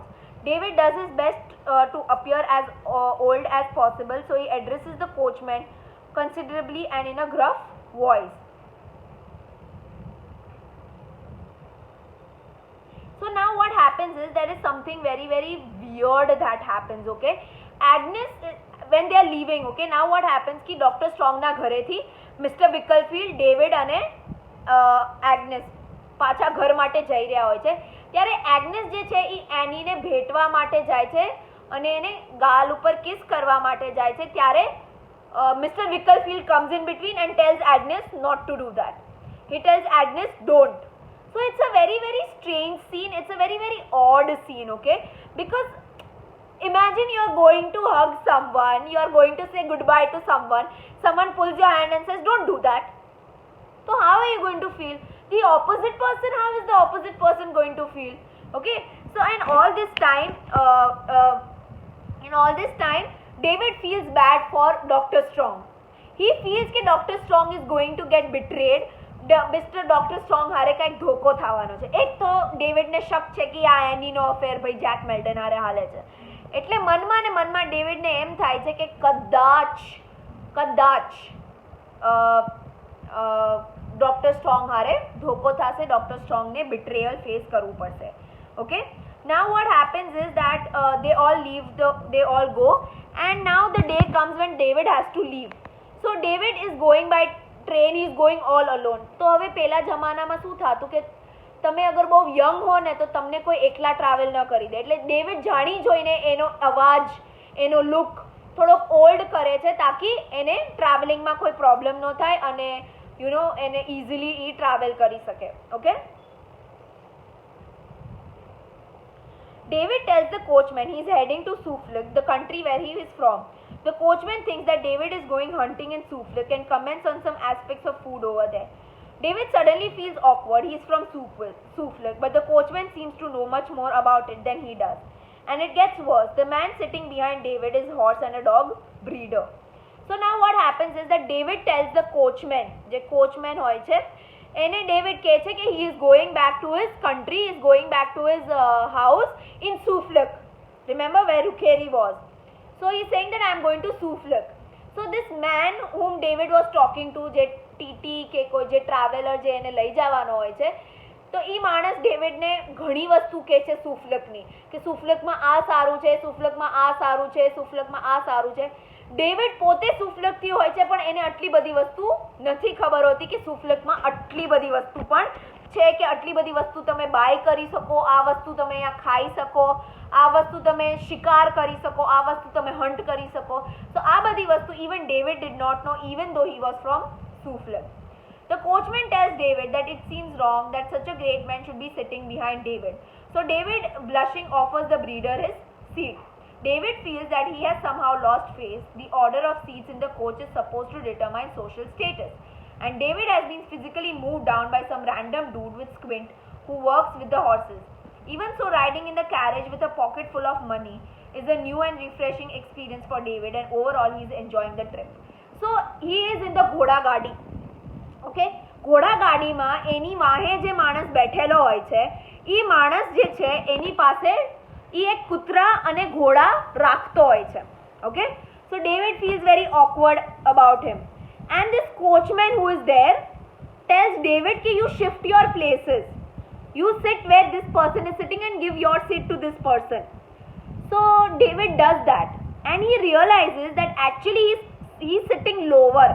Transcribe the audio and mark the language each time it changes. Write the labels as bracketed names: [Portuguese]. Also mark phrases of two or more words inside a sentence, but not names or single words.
[English] David does his best to appear as old as possible, so he addresses the coachman considerably and in a gruff voice. So now what happens is there is something very weird that happens. Okay, Agnes, when they are leaving, okay, now what happens ki Dr. [Gujarati] Strong na ઘરે થી Mr. Wicklefield, David અને Agnes પાછા ઘર માટે જઈ રહ્યા હોય છે. ત્યારે એગ્નેસ જે છે એ એનીને ભેટવા માટે જાય છે અને એને ગાલ ઉપર કિસ કરવા માટે જાય છે. ત્યારે Mr. [English] Wicklefield comes in between and tells Agnes not to do that. He tells Agnes don't. So it's a very strange scene. It's a very odd scene, okay? Because imagine you are going to hug someone, you are going to say goodbye to someone, someone pulls your hand and says don't do that. So how are you going to feel? The opposite person, how is the opposite person going to feel? Okay, so in all this time David feels bad for Dr. Strong. He feels that Dr. Strong is going to get betrayed. [Gujarati] Mr. Dr. Strong હારે કંઈક ધોકો થવાનો છે. એક તો ડેવિડને શક છે કે આ એનીનો અફેર ભાઈ જેક મેલ્ટન હારે હાલે છે. એટલે મનમાં ને મનમાં ડેવિડને એમ થાય છે કે કદાચ ડોક્ટર સ્ટ્રોંગ હારે ધોકો થશે, ડોક્ટર સ્ટ્રોંગને [English] betrayal face [Gujarati] કરવું પડશે. ઓકે, [English] now what happens is that they all go, and now the day comes when David has to leave. So David is going by train, he is going all alone. [Gujarati] તો હવે પેલા જમાનામાં શું થતું કે તમે અગર બહુ યંગ હો ને તો તમને કોઈ એકલા ટ્રાવેલ ન કરી દે. એટલે ડેવિડ જાણી જોઈને એનો અવાજ, એનો લુક થોડોક ઓલ્ડ કરે છે તાકી એને ટ્રાવેલિંગમાં કોઈ પ્રોબ્લેમ ન થાય અને એને ઇઝીલી એ ટ્રાવેલ કરી શકે. ઓકે, [English] David tells the coachman he is heading to Suffolk, the country where he is from. The coachman thinks that David is going hunting in Suffolk and comments on some aspects of food over there. David suddenly feels awkward. He is from Suffolk, but the coachman seems to know much more about it than he does. And it gets worse. The man sitting behind David is horse and a dog breeder. So now what happens is that David tells the coachman, [Gujarati] જે coachman હોય છે એને David કહે છે કે [English] he is going back to his country, he is going back to his house in Suffolk. Remember where Ukeri was. So he is saying that I am going to Suffolk. So this man whom David was talking to, [Gujarati] જે ટીટી કે કોઈ જે ટ્રાવેલર જે એને લઈ જવાનો હોય છે, તો એ માણસ ડેવિડને ઘણી વસ્તુ કહે છે સુફલકની કે સુફલકમાં આ સારું છે, સુફલકમાં આ સારું છે, સુફલકમાં આ સારું છે. ડેવિડ પોતે સુફલકથી હોય છે પણ એને આટલી બધી વસ્તુ નથી ખબર હોતી કે સુફલકમાં આટલી બધી વસ્તુ પણ છે, કે આટલી બધી વસ્તુ તમે બાય કરી શકો, આ વસ્તુ તમે અહીંયા ખાઈ શકો, આ વસ્તુ તમે શિકાર કરી શકો, આ વસ્તુ તમે હન્ટ કરી શકો. તો આ બધી વસ્તુ [English] even David did not know, even though he was from Suffolk. The coachman tells David that it seems wrong that such a great man should be sitting behind David. So David, blushing, offers the breeder his seat. David feels that he has somehow lost face. The order of seats in the coach is supposed to determine social status. And David has been physically moved down by some random dude with squint who works with the horses. Even so, riding in the carriage with a pocket full of money is a new and refreshing experience for David, and overall he is enjoying the trip. So he is in the [Gujarati] ઘોડા ગાડી. ઓકે, ઘોડા ગાડીમાં એની વાહે જે માણસ બેઠેલો હોય છે એ માણસ જે છે એની પાસે એ એક કૂતરા અને ઘોડા રાખતો હોય છે. ઓકે, [English] so David feels very awkward about him, and this coachman who is there tells David कि you shift your places, you sit where this person is sitting and give your seat to this person. So David does that and he realizes that actually he is sitting lower.